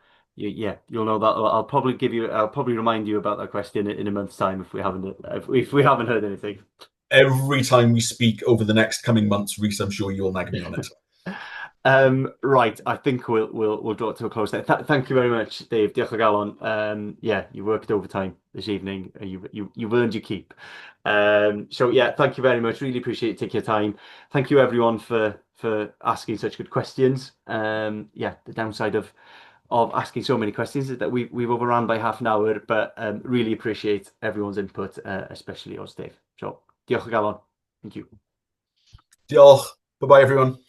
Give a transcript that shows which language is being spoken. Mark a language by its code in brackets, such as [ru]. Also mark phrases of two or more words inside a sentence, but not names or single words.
[en] And Yeah, you'll know that. I'll probably remind you about that question in a month's time if we haven't heard anything. Every time we speak over the next coming months, Reese, I'm sure you'll nag me on it. Right, I think we'll draw it to a close there. Thank you very much, Dave. [cy] Diolch o galon. [en] Yeah, you worked overtime this evening. You've earned your keep. So yeah, thank you very much. Really appreciate you taking your time. Thank you everyone for asking such good questions. Yeah, the downside of asking so many questions is that we've overrun by half an hour, but really appreciate everyone's input, especially yours, Dave. [cy] So diolch o galon. [en] Thank you. Diolch. Bye bye, everyone.